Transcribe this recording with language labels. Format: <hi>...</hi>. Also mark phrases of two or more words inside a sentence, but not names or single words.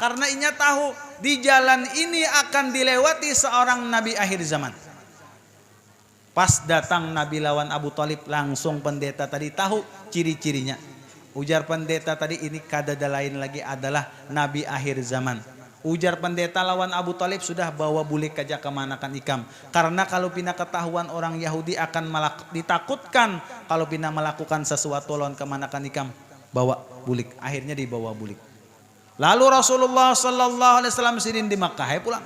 <bjn>Karena inya tahu di jalan ini akan dilewati seorang Nabi akhir zaman. Pas datang Nabi lawan Abu Thalib langsung pendeta tadi tahu ciri-cirinya. Ujar pendeta tadi ini kada lain lagi adalah Nabi akhir zaman. Ujar pendeta lawan Abu Thalib sudah bawa bulik aja kemanakan ikam. Karena kalau pina ketahuan orang Yahudi akan ditakutkan kalau pina melakukan sesuatu lawan kemanakan ikam. Bawa bulik. Akhirnya dibawa bulik. Lalu Rasulullah SAW sidin di Makkah pulang.</bjn>